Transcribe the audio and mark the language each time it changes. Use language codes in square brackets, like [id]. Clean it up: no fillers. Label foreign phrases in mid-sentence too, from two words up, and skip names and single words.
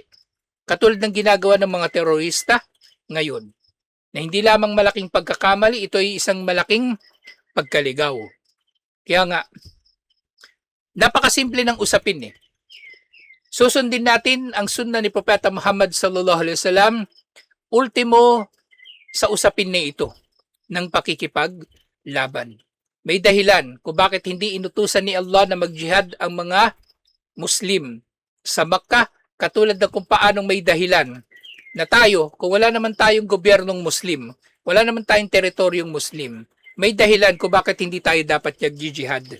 [tl] Katulad ng ginagawa ng mga terorista ngayon. Na hindi lamang malaking pagkakamali, ito ay isang malaking pagkaligaw. Kaya nga, napakasimple ng usapin eh. Susundin natin ang sunna ni Propeta Muhammad [ar] صلى الله عليه وسلم, [tl] ultimo sa usapin na ito ng pakikipaglaban. May dahilan kung bakit hindi inutusan ni Allah na mag-jihad ang mga Muslim sa Makkah, katulad ng kung paanong may dahilan na tayo, kung wala naman tayong gobyernong Muslim, wala naman tayong teritoryong Muslim, may dahilan kung bakit hindi tayo dapat nag-jihad.